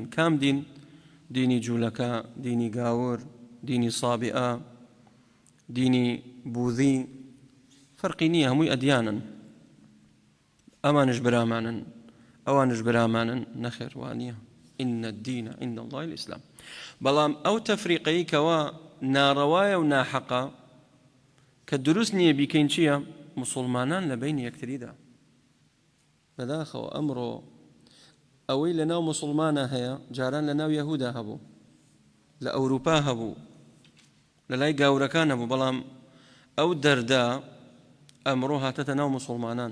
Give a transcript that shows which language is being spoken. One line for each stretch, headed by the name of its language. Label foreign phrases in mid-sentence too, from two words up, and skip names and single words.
Central Kurdish: کام دین؟ دینی جوولەکە، دینی گاور، دینی سابئە، دینی بوذی، فەرقی نییە، هەمووی ئەدیانن. ئەمانش برامانن، ئەوانش برامانن، نەخێر وانە.
Arabic: إن الدين عند الله الإسلام.
Central Kurdish: بەڵام ئەو تەفریقەی کەوا ناڕەوایە و ناحەقە کە دروست نییە بیکەین چییە؟ مسلمانان لە بین یەکتریدا. بەداخەوە ئەمڕۆ ئەوەی لە ناو مسلمانە هەیە جاران لە ناو یەهودا هەبوو، لە ئەوروپا هەبوو، لە لای گاورەکان هەبوو، بەڵام ئەو دەردا ئەمڕۆ هاتەتە ناو مسلمانان.